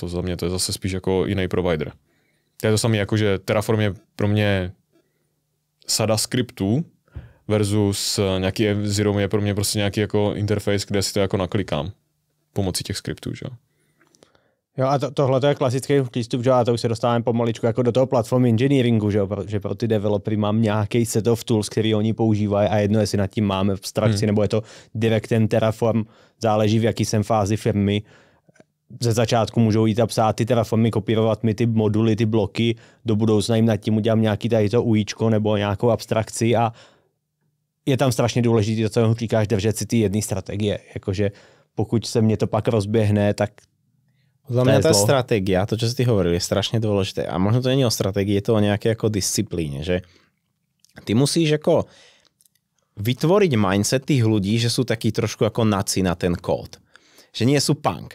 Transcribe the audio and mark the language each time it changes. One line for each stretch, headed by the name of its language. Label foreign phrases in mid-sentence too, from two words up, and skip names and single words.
Czech: To za mě to je zase spíš jako jiný provider. To je to samé, jako že Terraform je pro mě sada skriptů versus nějaký F0 je pro mě prostě nějaký jako interface, kde si to jako naklikám pomocí těch skriptů. Že? Jo, a tohle je klasický přístup, že? A to už se dostáváme pomaličku jako do toho platform engineeringu, že? Protože pro ty developery mám nějaký
English: set of tools,
Czech: který oni používají a jedno, jestli nad tím máme v abstrakci, nebo je to direct ten Terraform, záleží v jaký jsem fázi firmy. Ze začátku můžou jít a psát ty Terraformy, kopírovat mi ty moduly, ty bloky, do budoucna jim nad tím udělám nějaký tady to UIčko nebo nějakou abstrakci a je tam strašně důležité to, co říkáš, držet si ty jedné strategie. Jakože pokud se mě to pak rozběhne, tak
Slovak: podľa mňa tá stratégia, to, čo si ty hovoril, je strašne dôležité. A možno to nie je o stratégii, je to o nejakej ako disciplíne, že ty musíš ako vytvoriť mindset tých ľudí, že sú takí trošku ako naci na ten kód. Že nie sú punk.